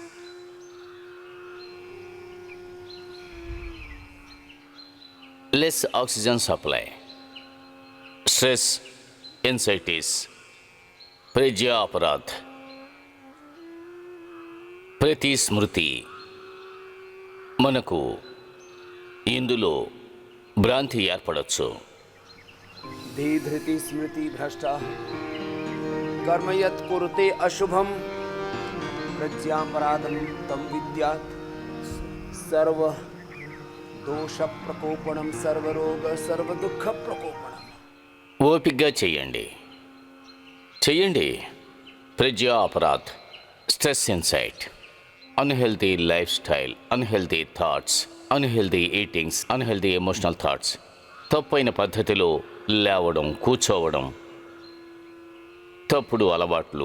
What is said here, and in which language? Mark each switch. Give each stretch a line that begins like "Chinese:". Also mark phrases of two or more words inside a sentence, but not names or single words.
English: less oxygen supply, stress, anxieties,
Telugu: ప్రజ్ఞా అపరాధ్, ప్రతి స్మృతి. మనకు ఇందులో భ్రాంతి ఏర్పడచ్చు.
Sanskrit: धीधृति स्मृति भ्रष्टा कर्म यत् कुरुते अशुभम प्रज्ञापराधम तम विद्यात् सर्व दोष प्रकोपणम सर्वरोग सर्व दुःख प्रकोपणम.
Telugu: ఓపిగ్గా చెయ్యండి. ప్రజ్ఞా అపరాధ్,
English: stress insight, unhealthy life style, unhealthy thoughts, unhealthy eatings, unhealthy emotional thoughts,
Telugu: తప్పైన పద్ధతిలో లేవడం, కూర్చోవడం, తప్పుడు అలవాట్లు.